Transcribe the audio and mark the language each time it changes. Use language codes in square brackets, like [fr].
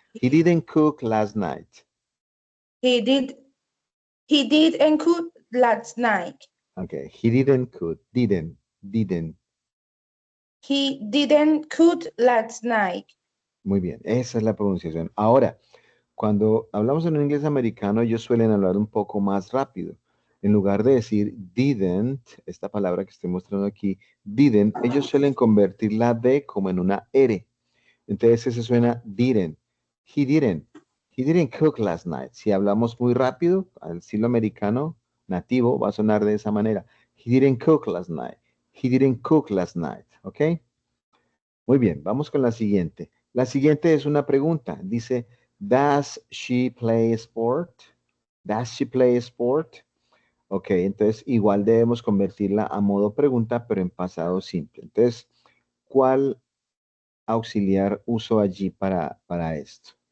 [en] He didn't cook last night. He did. He did and could last night. Okay, he didn't cook. Didn't. He didn't could last night. [es] Muy bien, esa es la pronunciación. Ahora, cuando hablamos en un inglés americano, ellos suelen hablar un poco más rápido. En lugar de decir didn't, esta palabra que estoy mostrando aquí, didn't, ellos suelen convertir la D como en una R. Entonces ese suena didn't. [en] He didn't. He didn't cook last night. [es] Si hablamos muy rápido, al estilo americano nativo, va a sonar de esa manera. [en] He didn't cook last night. He didn't cook last night. ¿Ok? [es] Muy bien, vamos con la siguiente. La siguiente es una pregunta. [en] Dice, ¿Does she play sport? ¿Does she play sport? [es] Ok, entonces igual debemos convertirla a modo pregunta, pero en pasado simple. Entonces, ¿cuál auxiliar uso allí para esto?